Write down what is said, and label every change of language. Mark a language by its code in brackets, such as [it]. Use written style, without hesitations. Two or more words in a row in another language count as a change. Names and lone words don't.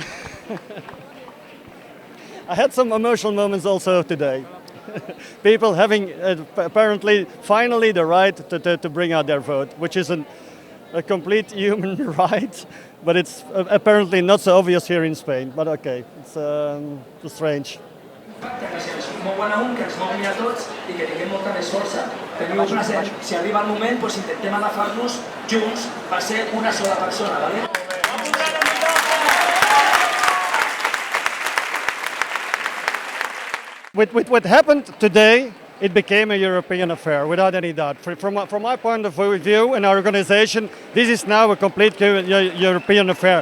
[en] I had some emotional moments also today. People having apparently finally the right to bring out their vote, which is a complete human right, but it's apparently not so obvious here in Spain. But okay, it's strange. [ca] Molt bon amunt, que ens mogui a tots i que tinguem molta més força. Teniu present, si arriba el moment, doncs intentem agafar-nos junts per ser una sola persona, ¿vale? [en] With what happened today, it became a European affair, without any doubt. From my point of view and our organization, this is now a complete European affair.